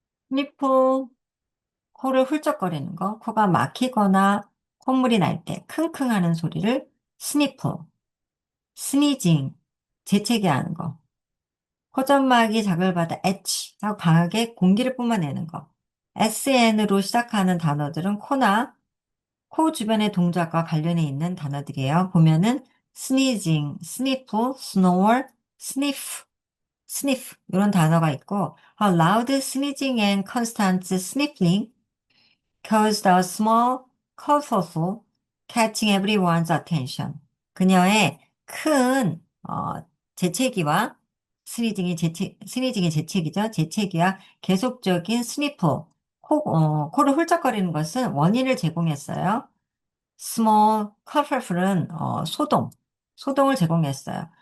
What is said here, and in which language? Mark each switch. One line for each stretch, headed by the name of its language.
Korean: 스니프, 코를 훌쩍거리는 거, 코가 막히거나 콧물이 날 때 킁킁 하는 소리를 스니프, 스니징, 재채기 하는 거, 코점막이 자극을 받아 에치 하고 강하게 공기를 뿜어내는 거. SN으로 시작하는 단어들은 코나 코 주변의 동작과 관련해 있는 단어들이에요. 보면은
English: sneezing, sniff, snore, sniff, sniff
Korean: 이런 단어가 있고
English: loud sneezing and constant sniffling caused a small kerfuffle, catching everyone's attention.
Korean: 그녀의 큰 재채기와 스니징이 재채기죠. 재채기와 계속적인 스니프, 코를 훌쩍거리는 것은 원인을 제공했어요. small kerfuffle은 소동을 제공했어요.